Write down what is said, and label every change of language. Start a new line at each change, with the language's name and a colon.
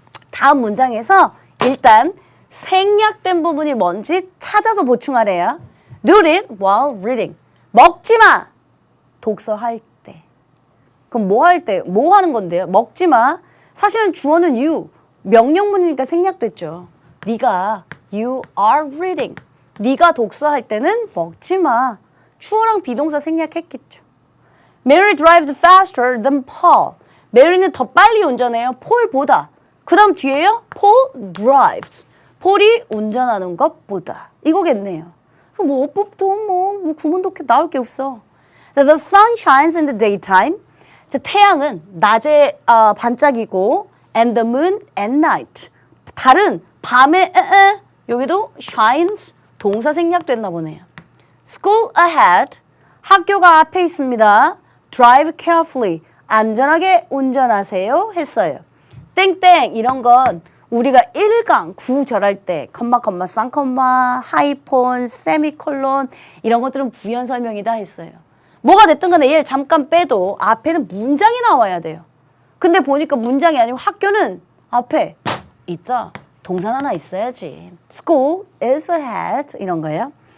Korean: 다음 문장에서 일단 생략된 부분이 뭔지 찾아서 보충하래요.
English: Do it while reading.
Korean: 먹지 마. 독서할 때. 그럼 뭐 할 때? 뭐 하는 건데요? 먹지 마. 사실은 주어는 you. 명령문이니까 생략됐죠.
English: 네가 you are reading.
Korean: 네가 독서할 때는 먹지 마. 주어랑 비동사 생략했겠죠.
English: Mary drives faster than Paul.
Korean: 메리는 더 빨리 운전해요. 폴보다. 그 다음 뒤에요.
English: Paul drives.
Korean: 폴이 운전하는 것보다. 이거겠네요. 뭐 어법도 뭐 구문도 나올 게 없어.
English: The sun shines in the daytime. 자,
Korean: 태양은 낮에 반짝이고
English: and the moon at night.
Korean: 달은 밤에 여기도 shines 동사 생략됐나 보네요.
English: School ahead.
Korean: 학교가 앞에 있습니다.
English: Drive carefully.
Korean: 안전하게 운전하세요 했어요. 땡땡 이런 건 우리가 1강 구절할 때 컴마 쌍컴마 하이폰 세미콜론 이런 것들은 부연 설명이다 했어요. 뭐가 됐든 간에 얘를 잠깐 빼도 앞에는 문장이 나와야 돼요. 근데 보니까 문장이 아니고 학교는 앞에 있다. 동사 하나 있어야지.
English: School is ahead
Korean: 이런 거예요.